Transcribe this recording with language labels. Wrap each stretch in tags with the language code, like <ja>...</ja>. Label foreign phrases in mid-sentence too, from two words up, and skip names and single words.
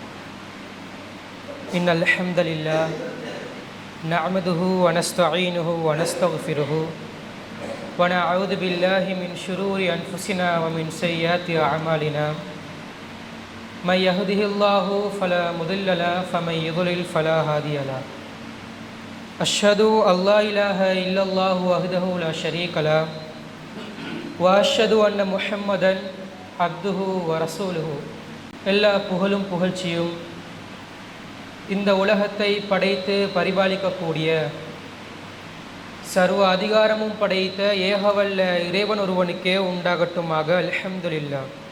<ar>إن الحمد لله نعمده ونستعينه ونستغفره ونعوذ بالله من شرور أنفسنا ومن سيئات أعمالنا. من يهده الله فلا مضل له ومن يضلل فلا هادي له. أشهد أن لا إله إلا الله وحده لا شريك له وأشهد أن محمدا عبده ورسوله.</ar> <ta>எல்லா புகழும் புகழ்ச்சியும் இந்த உலகத்தை படைத்து பரிபாலிக்கக்கூடிய சர்வ அதிகாரமும் படைத்த ஏகவல்ல இறைவன் ஒருவனுக்கே உண்டாகட்டுமாக.</ta> <ar>அல்ஹம்துலில்லாஹ்.</ar>